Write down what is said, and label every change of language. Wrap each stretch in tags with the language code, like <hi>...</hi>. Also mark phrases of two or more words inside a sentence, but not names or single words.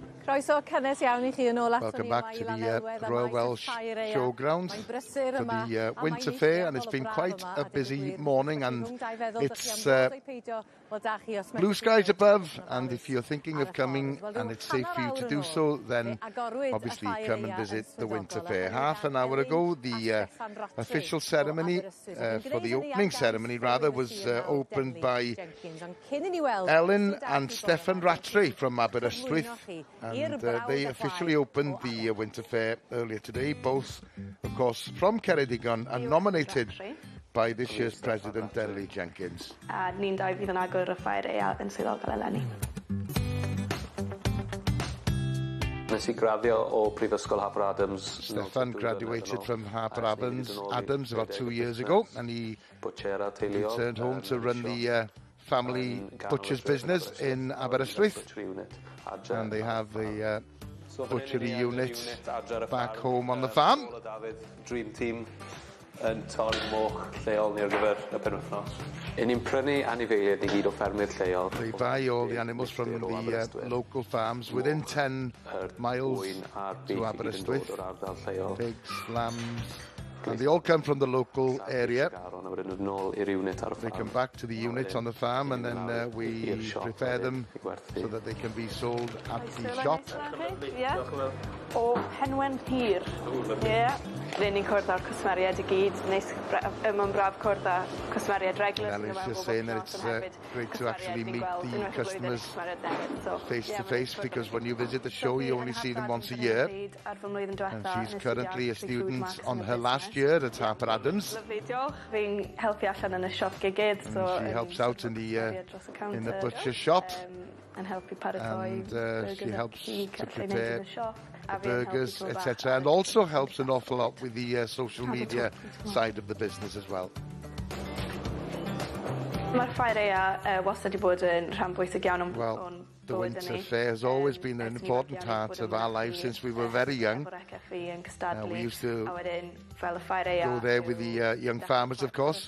<cy>Croeso cynnes iawn I chi yn ôl ato</cy> <en>Welcome</en> <cy>ni</cy> <en>back to the Royal Welsh Showgrounds for the Winter Fair, and it's been quite a busy morning, and it's blue skies above, and if you're thinking of coming and it's safe for you to do so, then obviously come and visit the Winter Fair. Half an hour ago, the official ceremony, for the opening ceremony rather, was opened by Ellen and Stefan Rattray from Aberystwyth, and they officially opened the Winter Fair earlier today, both of course from Ceredigion and nominated by this year's president, Denley Jenkins.</en> <cy>A ni'n dau fydd yn agor y Ffair Aeaf yn swyddogol eleni. Nes I graddio o Prifysgol Harper Adams.</cy> <en>Stefan graduated from Harper Adams about 2 years ago, and he returned home to run the family butcher's business in Aberystwyth, and they have a butchery unit back home on the farm. Dream team</en> <cy>yn torri moch lleol ni ar gyfer y penwythnos. I ni'n prynu anifeiliaid I gyd o ffermydd lleol.</cy> <en>They buy all the animals from the local farms within 10 miles to Aberystwyth. Pigs, lambs, and they all come from the local area. They come back to the unit on the farm, and then we prepare them so that they can be sold at the shop.</en> <cy>O Henwen Hir. Ie. Rydyn ni'n cwrdd â'r cwsmeriad I gyd. Mae'n braf cwrdd â cwsmeriad regular.</cy> <en>And it's just saying that it's great to actually meet the customers face to face, because when you visit the show you only see them once a year. And she's currently a student on her last year at Harper Adams.</en> <cy>Fi'n helpu allan yn y siop gigydd.</cy> <en>She helps out in the butcher shop. And she helps to prepare the burgers, etc., and also helps an awful lot with the social media side of the business as well.</en> <cy>Mae'r Ffair Aeaf wastad I bod yn rhan bwysig iawn o'n</cy> <en>the Winter Fair has always been an important part of our lives since we were very young. We used to go there with the young farmers, of course.</en>